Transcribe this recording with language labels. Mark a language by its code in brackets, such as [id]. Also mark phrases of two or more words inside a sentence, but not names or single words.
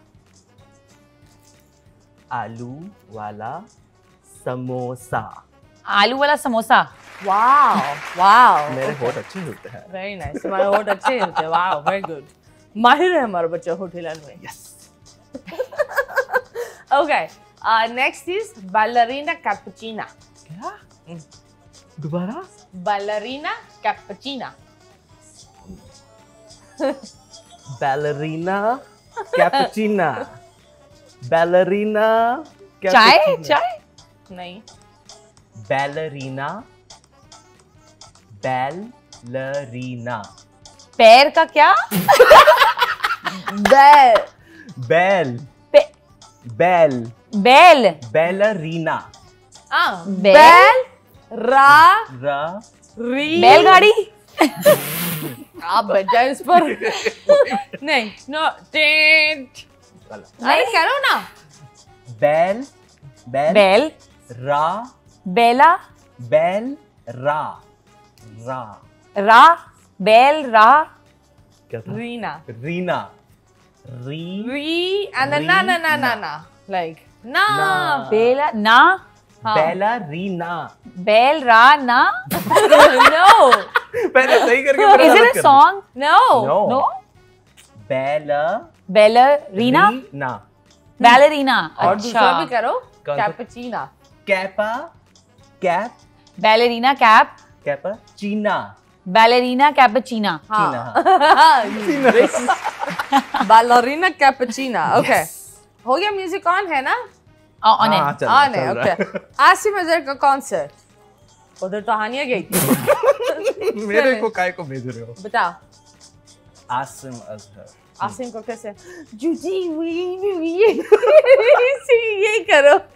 [hi] आलू वाला समोसा। आलू वाला समोसा। वाओ वाओ, मेरे होठ अच्छे होते हैं। [en] very nice, [hi] तुम्हारे होठ अच्छे होते हैं। [en] Wow, very good. [hi] माहिर है हमारा बच्चा होठ हिलाने में। यस। [en] OK, next is ballerina cappuccina। [hi] क्या? दोबारा? ballerina cappuccina। ballerina cappuccina। ballerina चाय cappuccina। चाय नहीं, ballerina ballerina। पैर का क्या? बेल बेल पे- बेल बेल ballerina। बेल रा रा री बैलगाड़ी। आप बैठ जाए इस पर। नहीं, [en] no tent. [hi] अरे करो ना। बेल बेल बैल रा बेला बेल रा रा रा बैल रा क्या था? रीना। रीना री [en] री and then na like na। [hi] बेला ना हाँ। बैलरीना। बैल रा ना। [en] No [hi] पहले सही करके [en] Is [hi] मेरा [en] it [hi] गलत [en] a [hi] कर [en] song? no No. [hi] बैलरीना। बैलरीना बैलरीना। और दूसरा भी अच्छा, करो, कौन सा? कैपुचिना। कैपा कैप बैलरीना कैप कैपाचीना। बैलरीना कैपुचिना। ballerina cappuccina। ओके, हो गया। म्यूजिक ऑन है ना? ऑन है। ऑन है। ओके, आसिम अजहर का कॉन्सर्ट। उधर तो हानिया गई थी। मेरे को काय को भेज रहे हो? बताओ, आसिम अजहर। आसिम को कैसे? जूजी ये करो।